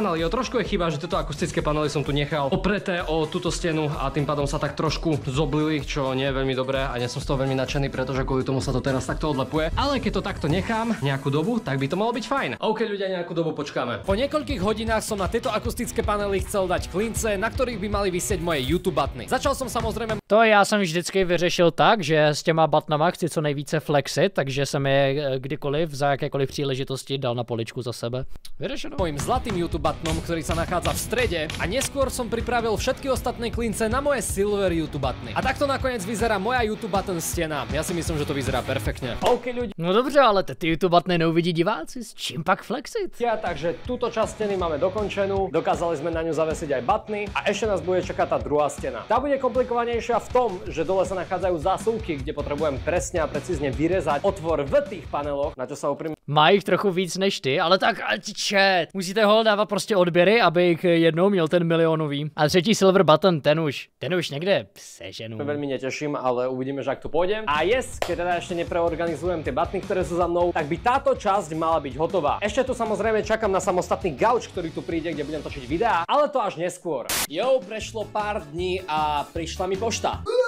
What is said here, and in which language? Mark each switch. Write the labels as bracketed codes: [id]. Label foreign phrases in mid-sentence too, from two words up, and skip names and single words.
[sk] Jo, trošku je chyba, že tieto akustické panely som tu nechal opreté o túto stenu a tým pádom sa tak trošku zoblili, čo nie je veľmi dobré a nie som z toho veľmi nadšený, pretože kvôli tomu sa to teraz takto odlepuje. Ale keď to takto nechám nejakú dobu, tak by to malo byť fajn. OK, ľudia, nejakú dobu počkáme. Po niekoľkých hodinách som na tieto akustické panely chcel dať klince, na ktorých by mali visieť moje YouTube butny. Začal som samozrejme. [cs] To já jsem vždycky vyřešil tak, že s těma butnama chci co nejvíce flexit, takže jsem je kdykoliv za jakékoliv příležitosti dal na poličku za sebe. Vyřešeno. [sk] Mojím zlatým YouTube butnom, ktorý sa nachádza v strede, a neskôr som pripravil všetky ostatné klince na moje silver YouTube butny. A takto nakoniec vyzerá moja YouTube button stena. Ja si myslím, že to vyzerá perfektne. OK, ľudia. [cs] No dobře, ale ty YouTube butny neuvidí diváci, s čím pak flexit? [sk] Takže túto časť steny máme dokončenú. Dokázali sme na ňu zavesiť aj butny a ešte nás bude čakať tá druhá stena. Tá bude komplikovanejšia v tom, že dole sa nachádzajú zásuvky, kde potrebujem presne a precízne vyrezať otvor v tých paneloch, na čo sa úprimne. [cs] Má jich trochu víc než ty, ale tak chat. Musíte ho dávat prostě odběry, aby jich jednou měl ten milionový. A třetí [en] silver button, [cs] ten už někde seženu. [sk] Veľmi neteším, ale uvidíme, že ak tu pôjdem. A keď teda ešte nepreorganizujem tie butny, ktoré sú za mnou, tak by táto časť mala byť hotová. Ešte tu samozrejme čakám na samostatný gauč, ktorý tu príde, kde budem točiť videá, ale to až neskôr. Jo, prešlo pár dní a prišla mi pošta.